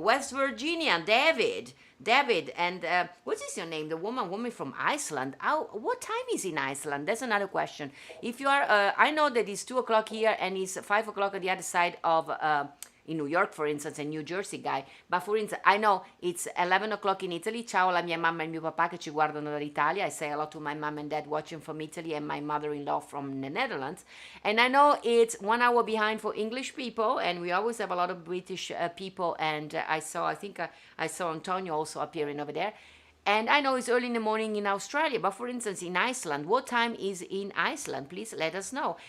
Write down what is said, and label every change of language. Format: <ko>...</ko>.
<en>West Virginia. David, and what is your name? The woman from Iceland. What time is in Iceland? That's another question. If you are, I know that it's 2 o'clock here and it's 5 o'clock on the other side of. In New York, for instance, a New Jersey guy, but for instance, I know it's 11 o'clock in Italy.</en> <it>Ciao alla mia mamma e mio papà che ci guardano dall'Italia.</it> <en>I say hello to my mom and dad watching from Italy and my mother-in-law from the Netherlands. And I know it's 1 hour behind for English people, and we always have a lot of British people. And I think I saw Antonio also appearing over there. And I know it's early in the morning in Australia, but for instance, in Iceland, what time is in Iceland? Please let us know.</en>